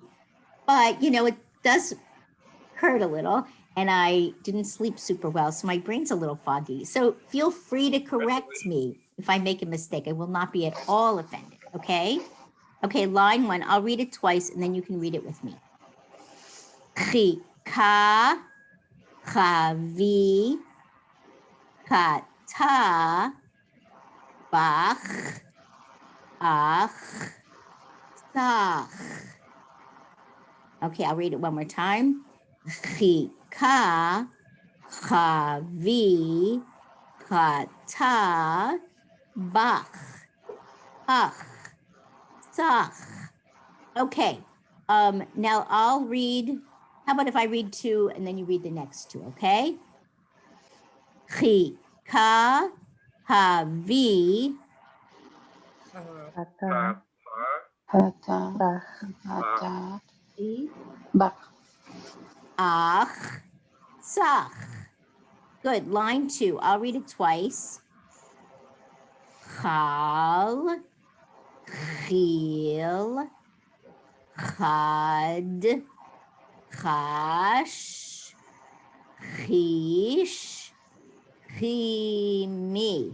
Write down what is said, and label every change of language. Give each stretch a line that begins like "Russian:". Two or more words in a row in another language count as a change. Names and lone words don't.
English: But, you know, it does hurt a little and I didn't sleep super well. So my brain's a little foggy. So feel free to correct me if I make a mistake. I will not be at all offended. Okay. Okay. Line 1. I'll read it twice and then you can read it with me. Chika, chavi, kata, bach, ach, sach. Okay, I'll read it one more time. Chika, chavi, kata, bach, ach, sach. Okay, now I'll read. How about if I read 2 and then you read the next 2, okay? Chika, havi, Kata, ach, sach. Good, line 2. I'll read it twice. Chal, chil, chad, chash, chish, chimi.